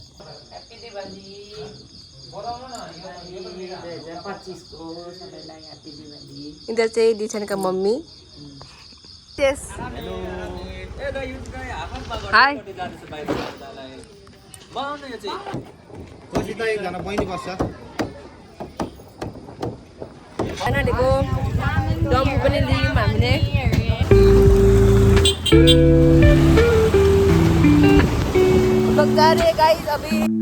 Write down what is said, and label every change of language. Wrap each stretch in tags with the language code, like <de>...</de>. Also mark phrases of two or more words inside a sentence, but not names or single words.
<hi>इधर से दिशन का मम्मी।</hi> <en>yes hi.</en> <hi>खाना देखो</hi> <ne>डम्बु पनि लियौँ हामीले।</ne> <hi>लोग जा रहे हैं गाइस अभी।</hi>